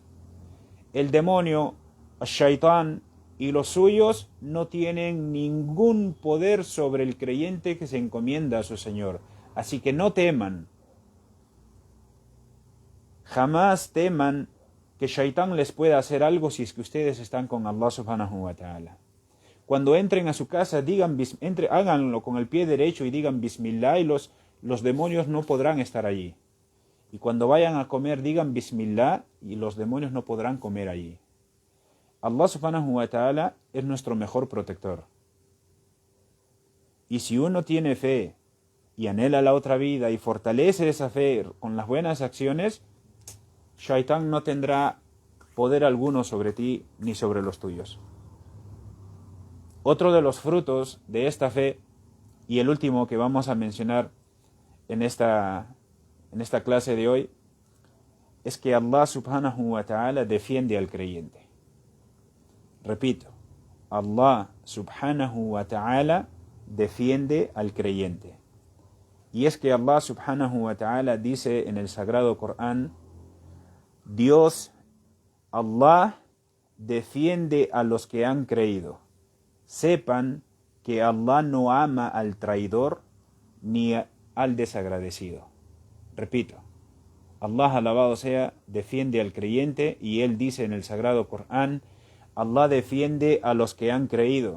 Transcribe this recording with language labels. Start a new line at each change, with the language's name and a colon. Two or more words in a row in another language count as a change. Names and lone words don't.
Spanish: El demonio, Shaitán y los suyos no tienen ningún poder sobre el creyente que se encomienda a su Señor. Así que no teman. Jamás teman que Shaitán les pueda hacer algo si es que ustedes están con Allah
Arabic: سبحانه وتعالى.
Spanish: Cuando entren a su casa, háganlo con el pie derecho y digan Bismillah y los demonios no podrán estar allí. Y cuando vayan a comer, digan Bismillah y los demonios no podrán comer allí. Allah
Arabic: سبحانه وتعالى
Spanish: es nuestro mejor protector. Y si uno tiene fe y anhela la otra vida y fortalece esa fe con las buenas acciones, Shaitán no tendrá poder alguno sobre ti ni sobre los tuyos. Otro de los frutos de esta fe, y el último que vamos a mencionar en esta clase de hoy, es que Allah
Arabic: سبحانه وتعالى
Spanish: defiende al creyente. Repito, Allah
Arabic: سبحانه وتعالى
Spanish: defiende al creyente. Y es que Allah
Arabic: سبحانه وتعالى
Spanish: dice en el Sagrado Corán: Dios, Allah, defiende a los que han creído. Sepan que Allah no ama al traidor ni al desagradecido. Repito, Allah alabado sea, defiende al creyente y Él dice en el Sagrado Corán: Allah defiende a los que han creído.